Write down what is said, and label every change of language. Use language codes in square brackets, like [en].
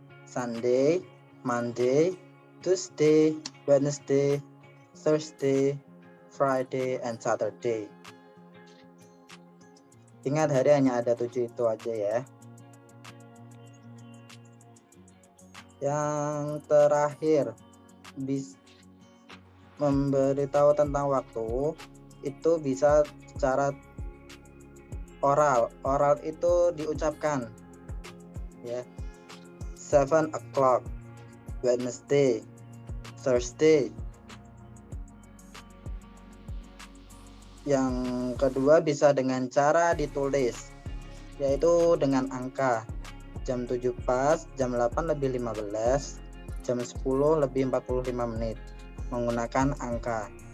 [en] Sunday, Monday, Tuesday, Wednesday, Thursday, Friday, and Saturday. [id] Ingat, hari hanya ada 7 itu aja ya. Yang terakhir, memberitahu tentang waktu itu bisa secara oral. Oral itu diucapkan ya. [en] 7 o'clock, Wednesday, Thursday. [id] Yang kedua bisa dengan cara ditulis, yaitu dengan angka. Jam 7 pas, jam 8 lebih 15, jam 10 lebih 45 menit. Menggunakan angka.